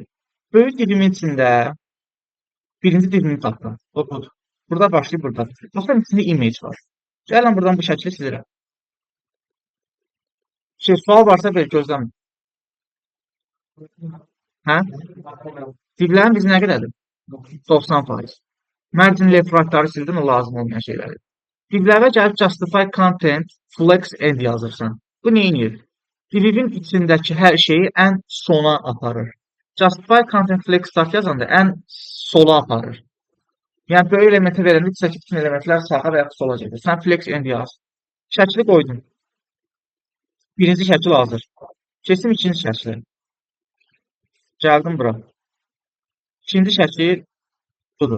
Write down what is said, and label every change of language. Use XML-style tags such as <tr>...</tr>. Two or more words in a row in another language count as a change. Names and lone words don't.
<az>Böyük divimin içində birinci divini tapdım. O budur. Burada başlayıb burada. Baxın içində image var. Gəlin buradan bu şəkli silirəm. Sual varsa belə gözləmin. Hə? Divlərin biz nə qədərdir? 90%.</az> <en>Margin left right-</en> <az>ları sildim, o lazım olmayan şeyləri. Divlərə gəlib</az> <en>justify content flex end</en> <az>yazırsan. Bu neyinir? Divin içindəki hər şeyi ən sona aparır.</az> <en>Justify content flex start</en> <az>yazanda ən sola aparır. Yəni böyük elementə verəndə içindəki bütün elementlər sağa və ya sola gedir. Sən</az> <en>flex end</en> <az>yaz. Şəkli qoydun. Birinci şəkil hazır. Keçdim ikinci şəklə. Gəldim bura. İkinci şəkil budur.</az>